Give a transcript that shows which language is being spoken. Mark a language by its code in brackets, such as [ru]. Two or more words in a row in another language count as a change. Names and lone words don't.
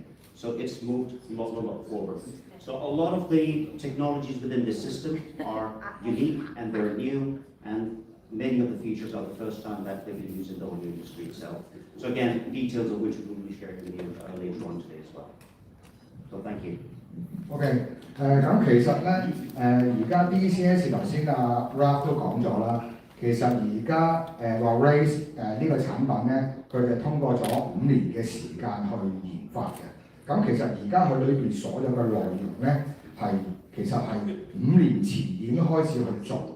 [en] So it's moved a lot forward. So a lot of the technologies within the system are unique and they're new, and many of the features are the first time that they've been used in the whole industry itself. So again, details of which we will be sharing with you later on today as well. So thank you. [yue] OK， 咁其實咧，而家 dCS 頭先Ralph 都講咗啦，其實而家Varese 呢個產品咧，佢哋通過咗5年嘅時間去研發嘅。咁其實而家佢裏邊所有嘅內容咧，其實係5年前已經開始去做嘅。